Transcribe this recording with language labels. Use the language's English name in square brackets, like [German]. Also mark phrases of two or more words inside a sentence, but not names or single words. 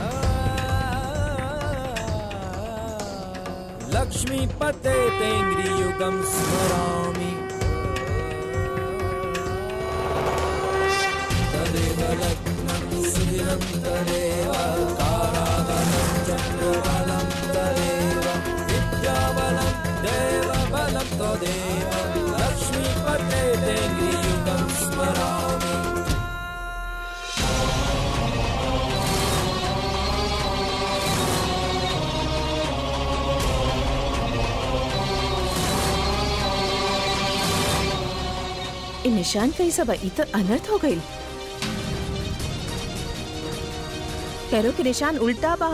[Sanskrit] लक्ष्मीपते तेङ्ग्रियुगं स्मरामि तदेव लग्नं सुदिनं तदेव ताराबलं चन्द्रबलं तदेव विद्याबलं देवबलं तदेव लक्ष्मीपते तेङ्ग्रियुगं स्मरामि। [Bhojpuri] निशान कैसा बा? तो अनर्थ हो गई। पैरों के निशान उल्टा बा।